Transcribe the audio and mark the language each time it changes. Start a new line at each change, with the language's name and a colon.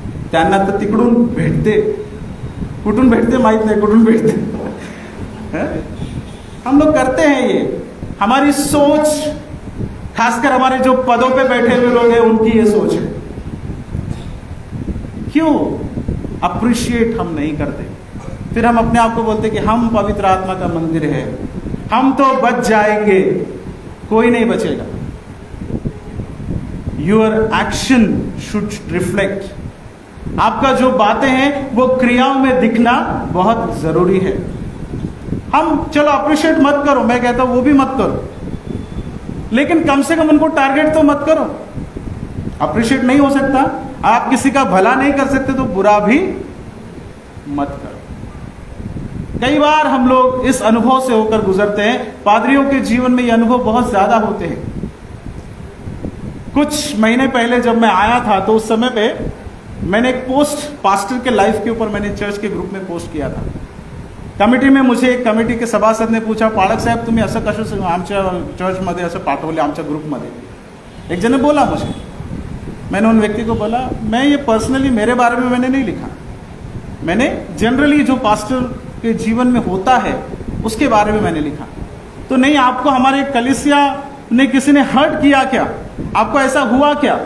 Marathi: त्यांना तर तिकडून भेटते, कुठून भेटते माहित नाही, कुठून भेटते।
Hindi: हम लोग करते हैं ये। हमारी सोच, खासकर हमारे जो पदों पे बैठे हुए लोग हैं, उनकी ये सोच है। क्यों अप्रिशिएट हम नहीं करते? फिर हम अपने आप को बोलते कि हम पवित्र आत्मा का मंदिर है, हम तो बच जाएंगे। कोई नहीं बचेगा।
English: Your action should reflect.
Hindi: आपका जो बातें हैं वो क्रियाओं में दिखना बहुत जरूरी है। हम चलो अप्रिशिएट मत करो, मैं कहता हूं वो भी मत करो, लेकिन कम से कम उनको टारगेट तो मत करो। अप्रिशिएट नहीं हो सकता, आप किसी का भला नहीं कर सकते तो बुरा भी मत करो। कई बार हम लोग इस अनुभव से होकर गुजरते हैं। पादरियों के जीवन में ये अनुभव बहुत ज्यादा होते हैं। कुछ महीने पहले जब मैं आया था तो उस समय पे मैंने एक पोस्ट पास्टर के लाइफ के ऊपर मैंने चर्च के ग्रुप में पोस्ट किया था। कमिटी में मुझे एक कमिटी के सभासद ने पूछा,
Marathi: पाळक साहेब तुम्ही असं कसं आमच्या चर्चमध्ये असं पाठवले, आमच्या ग्रुपमध्ये?
Hindi: एक जन ने बोला मुझे। मैंने उन व्यक्ति को बोला, मैं ये पर्सनली मेरे बारे में मैंने नहीं लिखा, मैंने जनरली जो पास्टर के जीवन में होता है उसके बारे में मैंने लिखा। तो नहीं, आपको हमारे कलीसिया ने किसी ने हर्ट किया क्या? आपको ऐसा हुआ क्या?